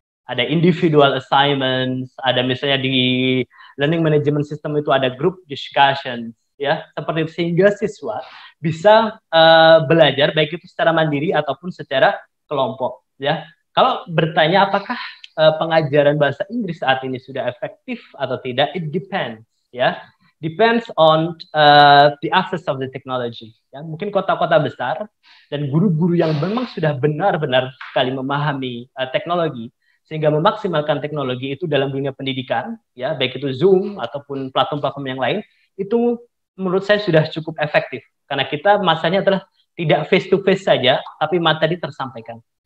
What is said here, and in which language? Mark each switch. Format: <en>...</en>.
<id>Ada individual assignments, ada misalnya di learning management system itu ada group discussion, ya, seperti itu, sehingga siswa bisa belajar baik itu secara mandiri ataupun secara kelompok, ya. Kalau bertanya apakah pengajaran bahasa Inggris saat ini sudah efektif atau tidak,</id> <en>it depends,</en> <id>ya.</id> <en>depends on the access of the technology.</en> <id>Ya, mungkin kota-kota besar dan guru-guru yang memang sudah benar-benar sekali memahami teknologi sehingga memaksimalkan teknologi itu dalam dunia pendidikan, ya baik itu Zoom ataupun platform-platform yang lain, itu menurut saya sudah cukup efektif karena kita masanya adalah tidak face to face saja, tapi materi tersampaikan.</id>